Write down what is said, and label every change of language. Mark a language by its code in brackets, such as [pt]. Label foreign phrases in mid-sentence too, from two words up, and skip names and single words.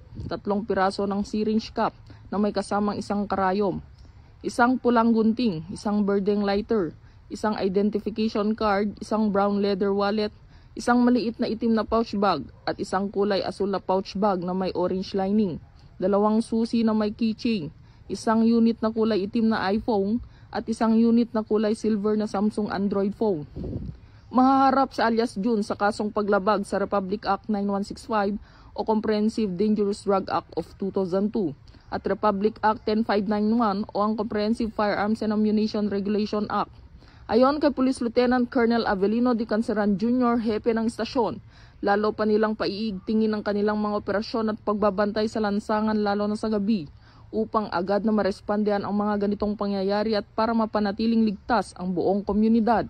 [tl] 3 piraso ng [en] syringe cap [tl] na may kasamang isang karayom, isang pulang gunting, isang birding lighter, isang identification card, isang [en] brown leather wallet, [tl] isang maliit na itim na [en] pouch bag [tl] at isang kulay asul na [en] pouch bag [tl] na may [en] orange lining, [tl] 2 susi na may keychain, isang unit na kulay itim na iPhone at isang unit na kulay silver na Samsung Android phone. Mahaharap sa alias June sa kasong paglabag sa Republic Act 9165 o Comprehensive Dangerous Drug Act of 2002 at Republic Act 10591 o ang Comprehensive Firearms and Ammunition Regulation Act. Ayon kay Police Lieutenant Colonel Avelino de Canceran Jr., hepe ng istasyon, lalo pa nilang paiigtingin ang kanilang mga operasyon at pagbabantay sa lansangan lalo na sa gabi upang agad na marespondehan ang mga ganitong pangyayari at para mapanatiling ligtas ang buong komunidad.